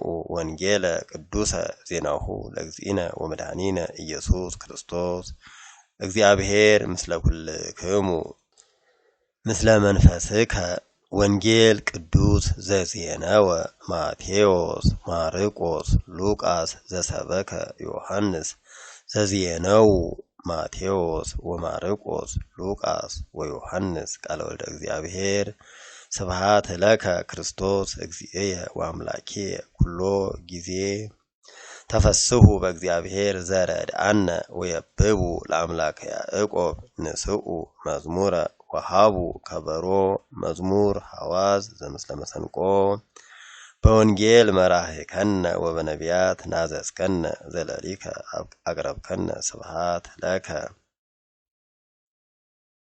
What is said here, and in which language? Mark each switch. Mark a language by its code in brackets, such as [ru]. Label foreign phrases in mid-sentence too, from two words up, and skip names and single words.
[gez] ወንጌለ ቅዱሰ ዜናሁ ለእግዚእነ ወመድኃኒነ ኢየሱስ ክርስቶስ። እግዚአብሔር ምስለ ኩልክሙ ምስለ መንፈስከ ወንጌል ቅዱስ ዘዜነወ ማቴዎስ ማርቆስ ሉቃስ ዘሰበከ ዮሐንስ ዘዜነው ማቴዎስ ወማርቆስ ሉቃስ ወዮሐንስ ቃለ ወልደ እግዚአብሔር። ስብሐት ለከ ክርስቶስ እግዚእየ ወአምላኬየ ኩሎ ጊዜ ተፈስሑ በእግዚአብሔር ዘረድአነ ወየብቡ ለአምላከ ያዕቆብ ንስኡ መዝሙረ ወሃቡ ከበሮ መዝሙር ሐዋዝ ዘምስለ መሰንቆ። በወንጌል መራህከነ ወበነቢያት ናዘዝከነ ዘለሊከ አቅረብከነ ስብሐት ለከ።